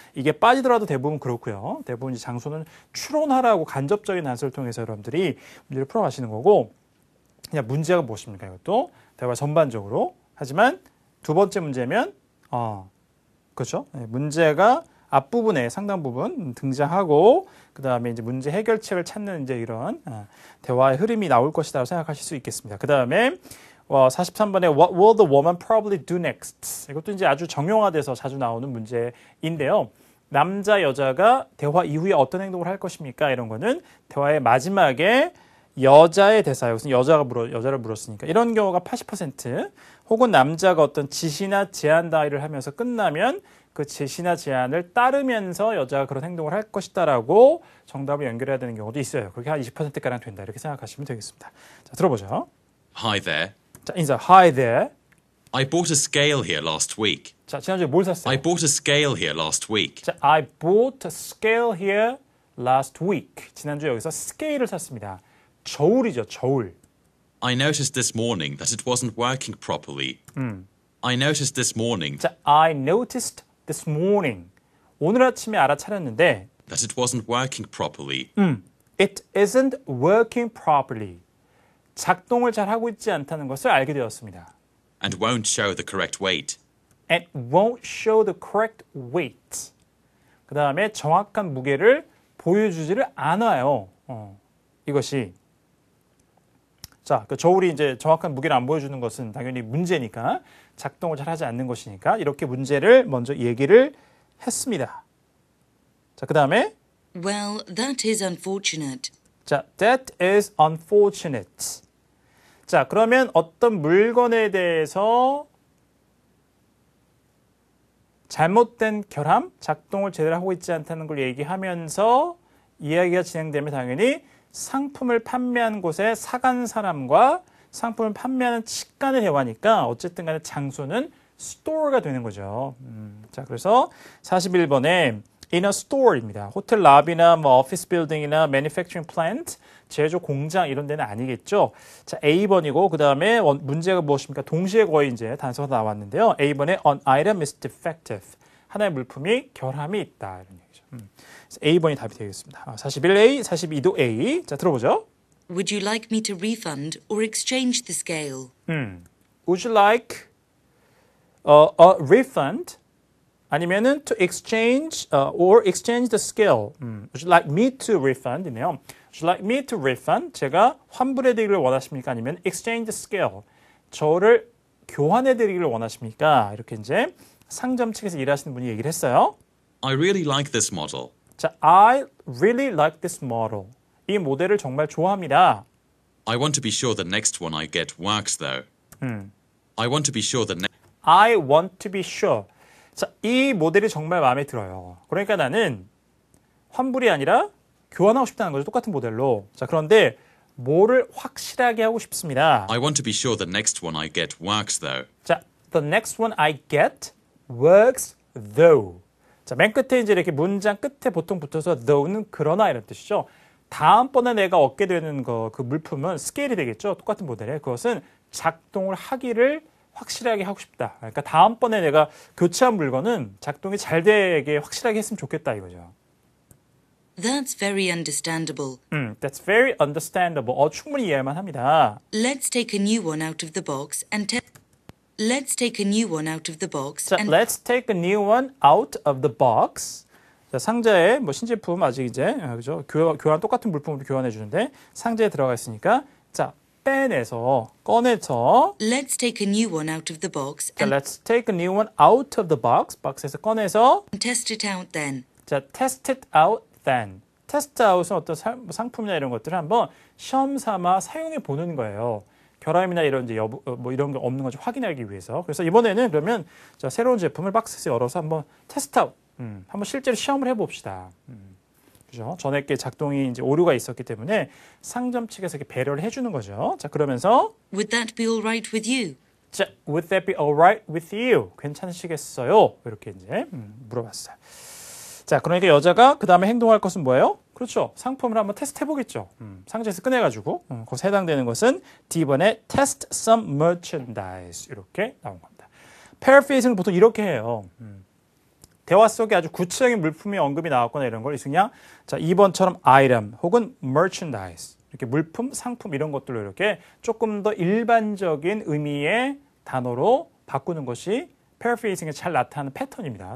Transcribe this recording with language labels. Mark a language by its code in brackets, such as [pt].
[ko] 이게 빠지더라도 대부분 그렇고요. 대부분 이제 장소는 추론하라고 간접적인 단서를 통해서 여러분들이 문제를 풀어가시는 거고, 그냥 문제가 무엇입니까? 이것도 대화 전반적으로. 하지만 두 번째 문제면, 그렇죠. 문제가 앞부분에 상당 부분 등장하고, 그 다음에 이제 문제 해결책을 찾는 이제 이런 대화의 흐름이 나올 것이라고 생각하실 수 있겠습니다. 그 다음에 43번에 [en] What will the woman probably do next? [ko] 이것도 이제 아주 정형화돼서 자주 나오는 문제인데요. 남자, 여자가 대화 이후에 어떤 행동을 할 것입니까? 이런 거는 대화의 마지막에 여자의 대사, 여기서 여자를 물었으니까 이런 경우가 80% 혹은 남자가 어떤 지시나 제안 다이를 하면서 끝나면 그 지시나 제안을 따르면서 여자가 그런 행동을 할 것이다라고 정답을 연결해야 되는 경우도 있어요. 그게 한 20%가량 된다. 이렇게 생각하시면 되겠습니다. 자, 들어보죠. [en] Hi there. [ko] 자, 인사. [en] Hi there. I bought a scale here last week. [ko] 자, 지난주에 뭘 샀어요? [en] I bought a scale here last week. 자, I bought a scale here last week. [ko] 지난주에 여기서 스케일을 샀습니다. 저울이죠, 저울. [en] I noticed this morning that it wasn't working properly. I noticed this morning 자, I noticed this morning. [ko] 오늘 아침에 알아차렸는데 [en] that it wasn't working properly. It isn't working properly. [ko] 작동을 잘 하고 있지 않다는 것을 알게 되었습니다. [en] And won't show the correct weight. And won't show the correct weight. [ko] 그 다음에 정확한 무게를 보여주지를 않아요. 이것이. 자, 그 저울이 이제 정확한 무게를 안 보여주는 것은 당연히 문제니까 작동을 잘 하지 않는 것이니까 이렇게 문제를 먼저 얘기를 했습니다. 자, 그 다음에 [en] Well, that is unfortunate. 자, that is unfortunate. [ko] 자, 그러면 어떤 물건에 대해서 잘못된 결함, 작동을 제대로 하고 있지 않다는 걸 얘기하면서 이야기가 진행되면 당연히 상품을 판매한 곳에 사간 사람과 상품을 판매하는 측간의 대화니까 어쨌든 간에 장소는 store가 되는 거죠. 자, 그래서 41번에 [en] in a store [ko] 입니다. 호텔 랍이나 뭐 오피스 빌딩이나 [en] manufacturing plant, [ko] 제조 공장 이런 데는 아니겠죠. 자, A번이고 그다음에 문제가 무엇입니까? 동시에 거의 이제 단서가 나왔는데요. [en] A번에 an item is defective. [ko] 하나의 물품이 결함이 있다. 이런 얘기죠. 그래서 A번이 답이 되겠습니다. 41A, 42도 A. 자, 들어보죠. [en] Would you like me to refund or exchange the scale? Would you like a refund? [ko] 아니면은 [en] to exchange or exchange the scale. Would you like me to refund? [ko] 이네요. [en] Would you like me to refund? [ko] 제가 환불해드리기를 원하십니까? 아니면 [en] exchange the scale. [ko] 저를 교환해드리기를 원하십니까? 이렇게 이제 상점 측에서 일하시는 분이 얘기를 했어요. [en] I really like this model. 자, I really like this model. [ko] 이 모델을 정말 좋아합니다. [en] I want to be sure the next one I get works, though. I want to be sure the next. I want to be sure. [ko] 자, 이 모델이 정말 마음에 들어요. 그러니까 나는 환불이 아니라 교환하고 싶다는 거죠. 똑같은 모델로. 자, 그런데 뭐를 확실하게 하고 싶습니다. [en] I want to be sure the next one I get works, though. 자, the next one I get works though. [ko] 자, 맨 끝에 이제 이렇게 문장 끝에 보통 붙어서 though는 그러나 이런 뜻이죠. 다음번에 내가 얻게 되는 그 물품은 스케일이 되겠죠. 똑같은 모델에. 그것은 작동을 하기를 확실하게 하고 싶다. 그러니까 다음번에 내가 교체한 물건은 작동이 잘 되게 확실하게 했으면 좋겠다 이거죠. [en] That's very understandable. That's very understandable. [ko] 충분히 이해할만 합니다. [en] Let's take a new one out of the box and Let's take a new one out of the box 자, and let's take a new one out of the box. [ko] 자, 상자에 뭐 신제품 아직 이제 그죠? 교환 똑같은 물품으로 교환해 주는데 상자에 들어가 있으니까 자, 꺼내서 [en] Let's take a new one out of the box 자, and let's take a new one out of the box. [ko] 박스에서 꺼내서 [en] test it out then. 자, test it out then. [ko] test out은 어떤 상품이나 이런 것들을 한번 시험 삼아 사용해 보는 거예요. 결함이나 이런 이제 뭐 이런 게 없는 건지 확인하기 위해서. 그래서 이번에는 그러면 자, 새로운 제품을 박스에서 열어서 한번 테스트 아웃. 한번 실제로 시험을 해 봅시다. 그죠? 전에 게 작동이 이제 오류가 있었기 때문에 상점 측에서 이렇게 배려를 해 주는 거죠. 자, 그러면서 [en] Would that be all right with you? 자, would that be alright with you? [ko] 괜찮으시겠어요? 이렇게 이제 물어봤어요. 자, 그러니까 여자가 그 다음에 행동할 것은 뭐예요? 그렇죠. 상품을 한번 테스트 해보겠죠. 상자에서 꺼내가지고 거기서 해당되는 것은 D번에 [en] test some merchandise [ko] 이렇게 나온 겁니다. paraphrasing을 보통 이렇게 해요. 대화 속에 아주 구체적인 물품이 언급이 나왔거나 이런 걸 그냥 자 2번처럼 item 혹은 merchandise 이렇게 물품, 상품 이런 것들로 이렇게 조금 더 일반적인 의미의 단어로 바꾸는 것이 paraphrasing에 잘 나타나는 패턴입니다.